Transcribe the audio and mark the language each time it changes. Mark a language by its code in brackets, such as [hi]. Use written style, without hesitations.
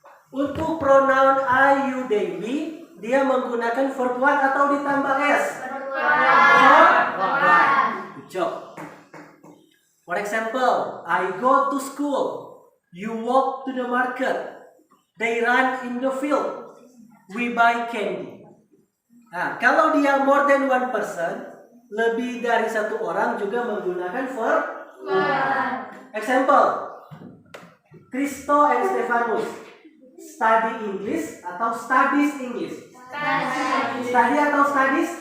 [id] Untuk pronoun I, you, they, we, dia menggunakan verb one atau ditambah s? [en] Verb one. Good job. For example, I go to school, you walk to the market, They run in the field. We buy candy. [id] Nah, kalau dia [en] more than one person, [id] lebih dari satu orang juga menggunakan verb one. [en] Example, Kristo and Stefanus study English atau studies English. Study atau studies?